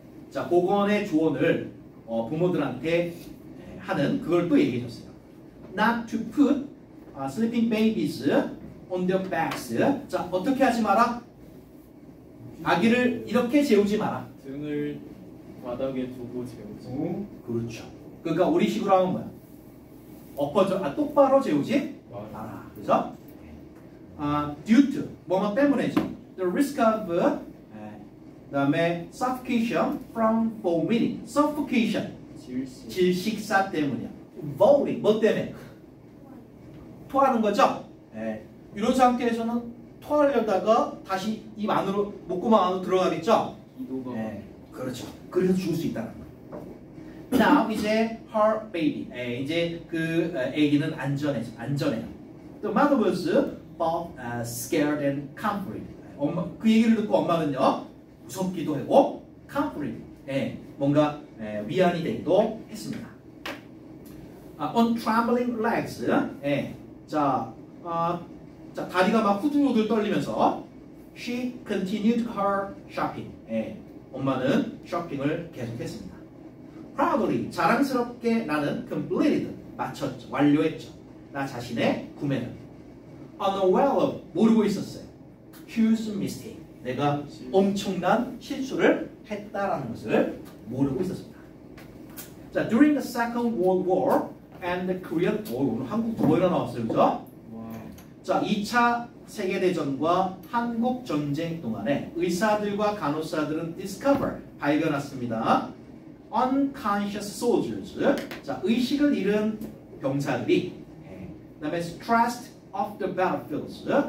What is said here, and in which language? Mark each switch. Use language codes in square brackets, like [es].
[ko] 자, 보건의 조언을 부모들한테 하는 그걸 또 얘기해줬어요. [en] Not to put sleeping babies on their backs. [ko] 자, 어떻게 하지 마라? 아기를 이렇게 재우지 마라. 등을 바닥에 두고 재우지. 그렇죠. 그러니까 우리식으로 하면 뭐야? 똑바로 재우지 마라. 그죠? [en] Due to [ko] 뭐뭐 때문에죠. [en] The risk of [ko] 그다음에 [en] suffocation from vomiting. [ko] suffocation 질식사 때문이야. vomiting 뭐 때문에? 토하는 거죠. 이런 상태에서는 토하려다가 다시 입 안으로 목구멍 안으로 들어가겠죠. 기도가 그렇죠. 그래서 죽을 수 있다는 거예요. [en] Now [ko] 이제 [en] her baby. [ko] 이제 그 아기는 안전해요. [en] The mother was both scared and comforted. [ko] 그 얘기를 듣고 엄마는요 무섭기도 하고 comforted. 뭔가 위안이 되기도 했습니다. [en] On trembling legs. [ko] 자, 다리가 막 후들후들 떨리면서 [en] she continued her shopping. [ko] 엄마는 쇼핑을 계속했습니다. [en] Proudly [ko] 자랑스럽게 나는 completed 마쳤죠. 완료했죠. 나 자신의 구매를. [en] Unaware of [ko] 모르고 있었어요. [en] Huge mistake. [ko] 내가 엄청난 실수를 했다라는 것을 모르고 있었습니다. [en] 자, during the Second World War and the Korean [ko] 오늘 한국 두 번이나 나왔어요, 그죠? 와. 자, 2차 세계대전과 한국 전쟁 동안에 의사들과 간호사들은 discover 발견했습니다. [en] unconscious soldiers. [ko] 자, 의식을 잃은 병사들이. [en] 그다음에 stressed off the battlefields.